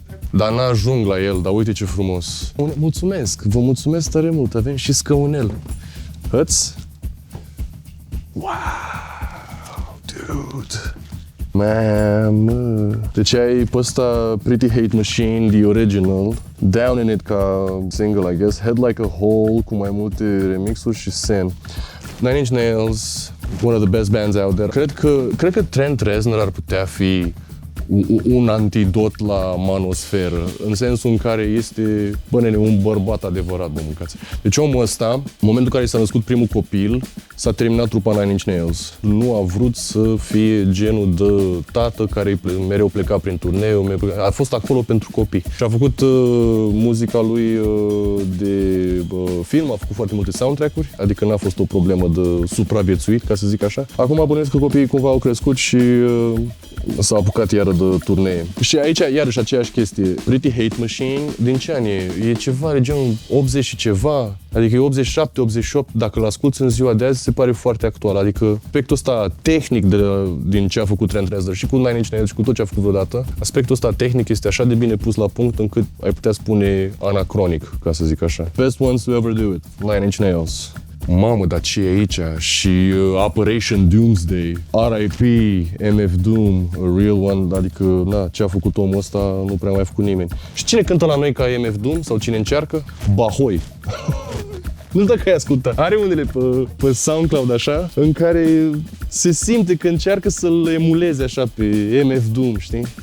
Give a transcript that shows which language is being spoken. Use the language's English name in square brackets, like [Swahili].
[Romanian] Dar n-ajung la el, dar uite ce frumos. Mulțumesc, vă mulțumesc tare mult, avem și scăunel. Hăț? [English] Wow, dude. [Romanian] Mamă. Deci ai pe ăsta Pretty Hate Machine, [English] the original, [Romanian] Down in It ca single, [English] I guess, [Romanian] Head Like a Hole cu mai multe remixuri și Sen. [English] Nine Inch Nails, one of the best bands out there. [Romanian] Cred că Trent Reznor ar putea fi un antidot la manosferă, în sensul în care este, bă, nene, un bărbat adevărat, bă, mâncați. Deci omul ăsta, în momentul în care s-a născut primul copil, s-a terminat trupa Nine Inch Nails. Nu a vrut să fie genul de tată care mereu pleca prin turneu, a fost acolo pentru copii. Și a făcut muzica lui de film, a făcut foarte multe soundtrack-uri, adică n-a fost o problemă de supraviețuit, ca să zic așa. Acum bănuiesc că copiii cumva au crescut și s-a apucat iară de turnee. Și aici, iarăși, aceeași chestie. Pretty Hate Machine, din ce an e? E ceva, de genul 80 și ceva, adică e 87, 88, dacă l-asculți în ziua de azi, se pare foarte actual. Adică aspectul ăsta tehnic din ce a făcut Trent Reznor și cu Nine Inch Nails și cu tot ce a făcut vreodată, aspectul ăsta tehnic este așa de bine pus la punct încât ai putea spune anacronic, ca să zic așa. [English] Best ones to ever do it, Nine Inch Nails. [Romanian] Mamă, dar ce e aici? Și Operation Doomsday, R.I.P. MF Doom, [English] a real one, [Romanian] adică, na, ce a făcut omul ăsta nu prea mai a făcut nimeni. Și cine cântă la noi ca MF Doom sau cine încearcă? Bahoi. Nu știu dacă ai ascultat. Are unele pe SoundCloud așa, în care se simte că încearcă să-l emuleze așa pe MF Doom, știi?